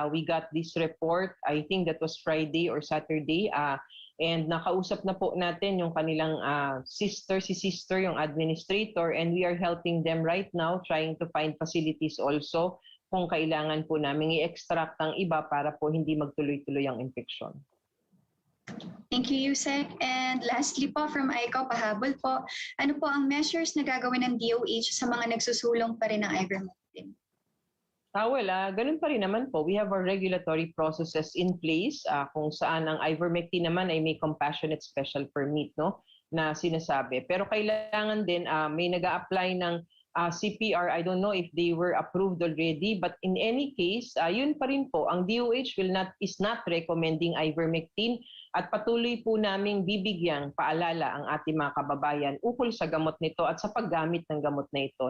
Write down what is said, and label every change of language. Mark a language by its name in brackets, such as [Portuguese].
[English] We got this report, I think that was Friday or Saturday, and [Filipino] nakausap na po natin yung kanilang si sister, yung administrator, [English] and we are helping them right now trying to find facilities also [Filipino] kung kailangan po namin i-extract ang iba para po hindi magtuloy-tuloy ang infection. [English] Thank you, Yusek. [Filipino] And lastly po, from ICO, pahabol po, ano po ang measures na gagawin ng DOH sa mga nagsusulong pa rin ng Ivermectin? Ganun pa rin naman po. [English] We have our regulatory processes in place [Filipino] kung saan ang Ivermectin naman ay may compassionate special permit na sinasabi. Pero kailangan din may nag-a-apply ng CPR. [English] I don't know if they were approved already, but in any case, [Filipino] yun pa rin po. Ang DOH [English] is not recommending [Filipino] Ivermectin at patuloy po naming bibigyang paalala ang ating mga kababayan ukol sa gamot nito at sa paggamit ng gamot na ito.